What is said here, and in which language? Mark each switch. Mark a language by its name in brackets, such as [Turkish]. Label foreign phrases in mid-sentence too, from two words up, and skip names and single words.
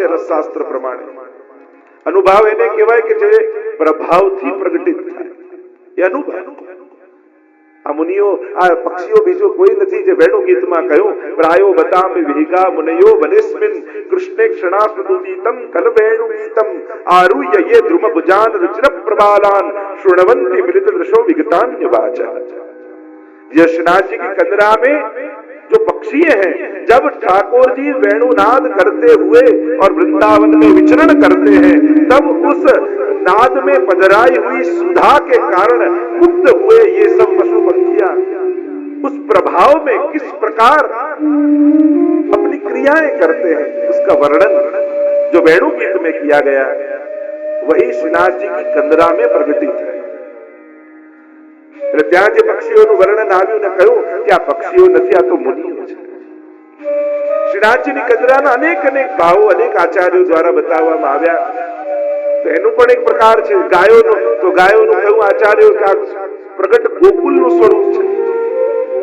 [Gujarati] રસશાસ્ત્ર પ્રમાણે અનુભાવ એને કહેવાય કે જે પ્રભાવથી પ્રગટિત થાય. એ અનુભાવ. આ મુનિઓ, આ પક્ષીઓ બીજો કોઈ નથી. જે વેણુ ગીતમાં કહ્યું [Sanskrit] प्रायो बतामि विहिगा मुनयो वनेस्मिन कृष्णे क्षणास्मृतितम कलवेणु गीतम आरुह्य ये ध्रुम भुजान रचन प्रबालान शृण्वन्ति मिलित दृशो विगतान्य वाचा. [Hindi] यशनाथ जी की कंदरा में जो पक्षी हैं, जब ठाकुर जी वेणुनाद करते हुए और वृंदावन में विचरण करते हैं, तब उस नाद में पधराई हुई सुधा के कारण मुक्त हुए ये सब पशु पक्षियां उस प्रभाव में किस प्रकार अपनी क्रियाएं करते हैं, उसका वर्णन जो वेणु गीत में किया गया वही श्रीनाथ जी की कंदरा में प्रगटित है. [Gujarati] એટલે ત્યાં જે પક્ષીઓનું વર્ણન આવ્યું ને કહ્યું કે આ પક્ષીઓ નથી, આ તો મુનિઓ છે. શ્રીનાથજીની કંદરાના અનેક અનેક ભાવો અનેક આચાર્યો દ્વારા બતાવવામાં આવ્યા. તો એનું પણ એક પ્રકાર છે. ગાયોનું, તો ગાયોનું કહ્યું આચાર્યો કે આ પ્રગટ ગોકુલનું સ્વરૂપ છે.